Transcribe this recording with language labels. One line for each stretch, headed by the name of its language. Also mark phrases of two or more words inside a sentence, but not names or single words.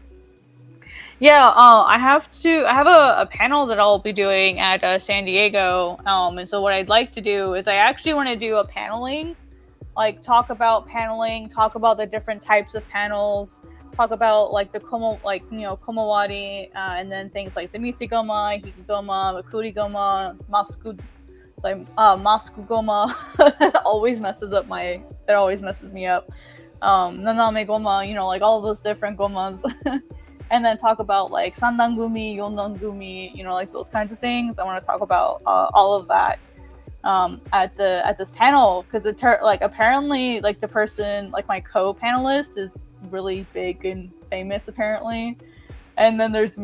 English: Yeah, I have a panel that I'll be doing at San Diego. And so what I'd like to do is I actually want to do a paneling, like talk about paneling, talk about the different types of panels, talk about like the komawari, and then things like the misegoma, hikigoma, makurigoma, Maskugoma always messes me up.
Japanese: 斜め駒,
English: like all of those different gomas. and then talk about like sandangumi, yondangumi, you know, like those kinds of things. I want to talk about all of that at this panel because like apparently like the person like my co-panelist is really big and famous apparently, and then there's